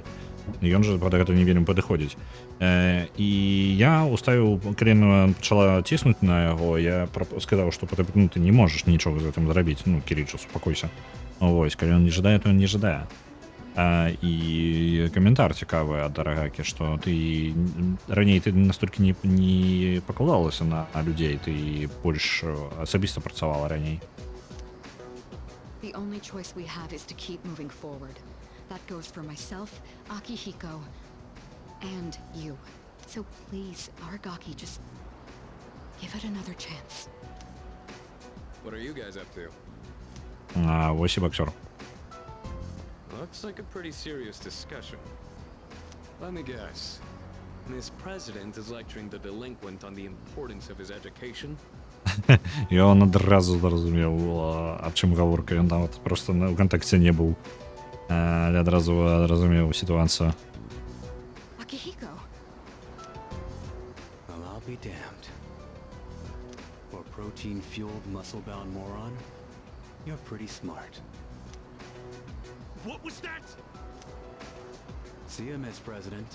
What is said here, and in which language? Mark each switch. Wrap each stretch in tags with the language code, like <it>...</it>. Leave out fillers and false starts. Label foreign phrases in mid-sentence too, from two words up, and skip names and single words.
<be>Ён жа пад гэта не вельмі падыходзіць. І я уставіў, калі яна пачала ціснуць на яго, я сказаў, што ты не можаш нічога з гэтым зрабіць. Кіріджа, супакойся. Вось, калі ён не жадае, то ён не жадае. І каментар цікавы ад Арагакі, што ты раней ты настолькі не пакладалася на людзей, ты больш асабіста працавала раней.</be> <en>The only choice we have is to keep moving forward. That goes for myself, Akihiko, and you. So please, Aragaki, just give it another chance. What are you guys up to?</en> <be>Вось і боксер.</be> <en>Looks like a pretty serious discussion. Let me guess. This president is lecturing the delinquent on the importance of his education?</en> <be>Ён адразу зразумеў, аб чым гаворка. Ён нават проста ў кантакце не быў. Але адразу разумеў сітуацыю.</be> <en>Akihiko. Well, I'll be damned. For protein-fueled, muscle-bound moron, you're pretty smart. What was that? See ya, Miss President.</en>